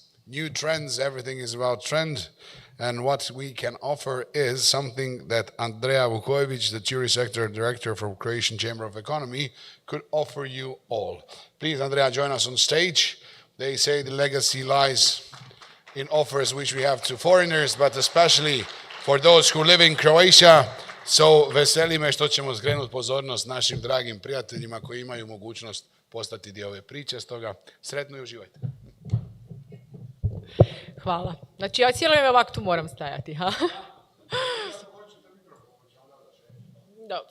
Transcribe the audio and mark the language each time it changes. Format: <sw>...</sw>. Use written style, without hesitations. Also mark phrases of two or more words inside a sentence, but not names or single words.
<en>New trends, everything is about trend, and what we can offer is something that Andrea Vukojevic, the tourist sector director from Croatian Chamber of Economy, could offer you all. Please, Andrea, join us on stage. They say the legacy lies in offers which we have to foreigners, but especially for those who live in Croatia. So,</en> <hr>veseli me što ćemo skrenuti pozornost našim dragim prijateljima koji imaju mogućnost postati dio ove priče. Stoga, sretno i uživajte. Hvala. Znači, ja cijelo vrijeme ovak tu moram stajati. Ha? Dobro.</hr>